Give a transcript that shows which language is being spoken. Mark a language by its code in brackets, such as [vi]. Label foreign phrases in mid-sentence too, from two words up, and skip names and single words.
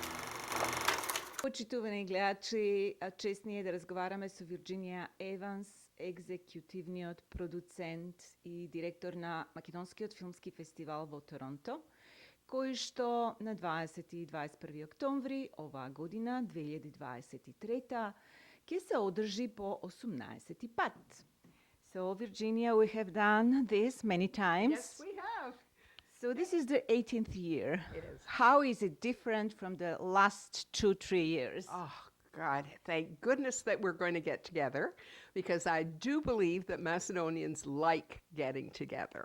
[mk] Почитувани гледачи, чест ни е да разговаряме с Вирджиния Еванс, екзекутивниот продуцент и директор на Македонскиот филмски фестивал во Торонто, кој што на 20 и 21 октомври оваа година, 2023, ќе се одржи по 18 пат. [en] So, Virginia, we have done this many times. Yes, we have. So this is the 18th year. It is. How is it different from the last 2-3 years? Oh, God, thank goodness that we're going to get together, because I do believe that Macedonians like getting together.